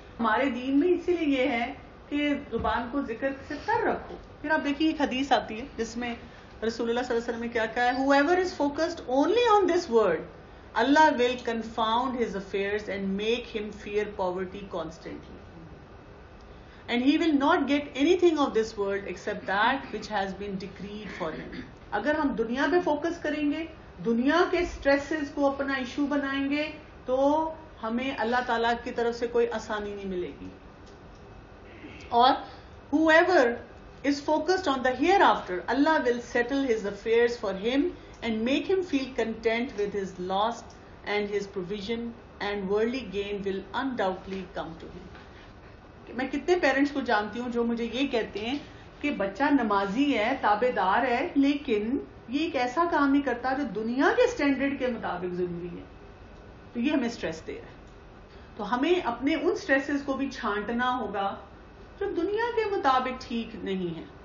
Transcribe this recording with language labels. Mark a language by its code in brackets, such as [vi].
[ur] ہمارے دین میں اسی لیے یہ ہے کہ زبان کو ذکر سے تر رکھو. پھر آپ دیکھیے ایک حدیث آتی ہے جس میں رسول اللہ صلی اللہ علیہ وسلم نے کیا کہا ہے، [en] whoever is focused only on this word, Allah will confound his affairs and make him fear poverty constantly. And he will not get anything of this world except that which has been decreed for him. [ur] اگر ہم دنیا پہ focus کریں گے، دنیا کے سٹریسز کو اپنا ایشو بنائیں گے، تو ہمیں اللہ تعالیٰ کی طرف سے کوئی آسانی نہیں ملے گی. [en] اور whoever is focused on the hereafter, Allah will settle his affairs for him and make him feel content with his loss, and his provision and worldly gain will undoubtedly come to him. [ur] میں کتنے parents کو جانتی ہوں جو مجھے یہ کہتے ہیں کہ بچہ نمازی ہے، تابع دار ہے، لیکن یہ ایک ایسا کام نہیں کرتا جو دنیا کے سٹینڈرڈ کے مطابق ضروری ہے، تو یہ ہمیں سٹریس دے رہا ہے. تو ہمیں اپنے ان سٹریسز کو بھی چھانٹنا ہوگا جو دنیا کے مطابق ٹھیک نہیں ہے.